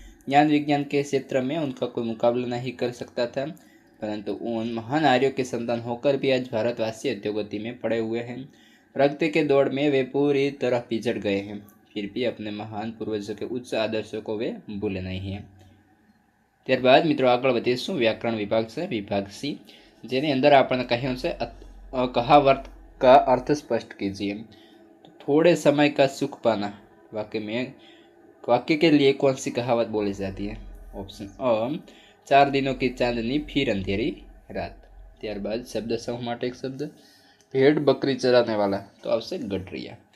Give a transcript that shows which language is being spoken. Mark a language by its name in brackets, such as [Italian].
[Hindi] ज्ञान विज्ञान के क्षेत्र में उनका कोई मुकाबला नहीं कर सकता था, परंतु उन महान आर्यों के संतान होकर भी आज भारतवासी अधोगति में पड़े हुए हैं। प्रगति के दौड़ में वे पूरी तरह पिछड़ गए हैं, फिर भी अपने महान पूर्वजों के उच्च आदर्शों को वे भूले नहीं हैं। [Gujarati] ત્યારબાદ મિત્રો આગળ વધીશું વ્યાકરણ વિભાગ છે, વિભાગ સી, જેની અંદર આપણને કહ્યું છે [Hindi] कहावत का अर्थ स्पष्ट कीजिए। तो थोड़े समय का सुख पाना वाक्य के लिए कौन सी कहावत बोली जाती है? ऑप्शन अ, 4 दिनों की चांदनी फिर अंधेरी रात। [Gujarati] ત્યારબાદ શબ્દ સમૂહ માટે એક શબ્દ, [Hindi] भेड़ बकरी चराने वाला, तो आवश्यक गडरिया।